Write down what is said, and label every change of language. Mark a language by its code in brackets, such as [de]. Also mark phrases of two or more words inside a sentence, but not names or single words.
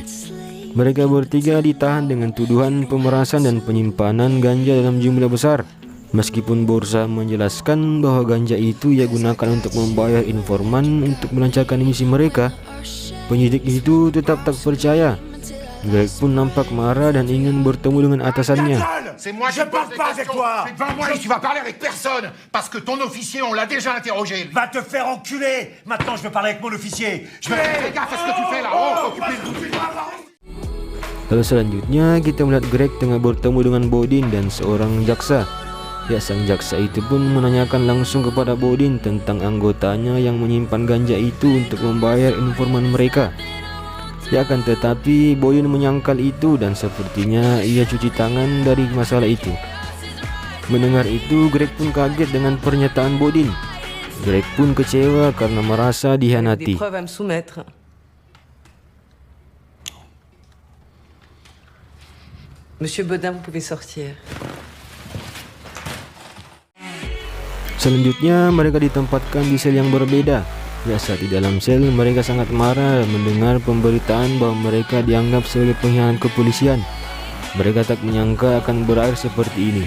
[id] Mereka bertiga ditahan dengan tuduhan pemerasan dan penyimpanan ganja dalam jumlah besar. Meskipun berusaha menjelaskan bahwa ganja itu ia gunakan untuk membayar informan untuk melancarkan misi mereka, penyidik itu tetap tak percaya. Greg pun nampak marah dan ingin bertemu dengan atasannya. [fr] C'est moi qui parle pas avec toi. C'est devant moi et tu vas parler avec personne parce que ton officier on l'a déjà interrogé. Va te faire enculer. Maintenant je veux parler avec mon officier. Je veux... Fais gaffe à ce que tu fais là. Oh, [id] Lalu selanjutnya kita melihat Greg tengah bertemu dengan Bodin dan seorang jaksa. Ya, sang jaksa itu pun menanyakan langsung kepada Bodin tentang anggotanya yang menyimpan ganja itu untuk membayar informan mereka. Ya, akan tetapi Bodin menyangkal itu dan sepertinya ia cuci tangan dari masalah itu. Mendengar itu, Greg pun kaget dengan pernyataan Bodin. Greg pun kecewa karena merasa dihianati. [fr] Monsieur Bodin, vous pouvez sortir. [id] Selanjutnya mereka ditempatkan di sel yang berbeda. Ya, saat di dalam sel mereka sangat marah mendengar pemberitaan bahwa mereka dianggap sebagai pengkhianat kepolisian. Mereka tak menyangka akan berakhir seperti ini.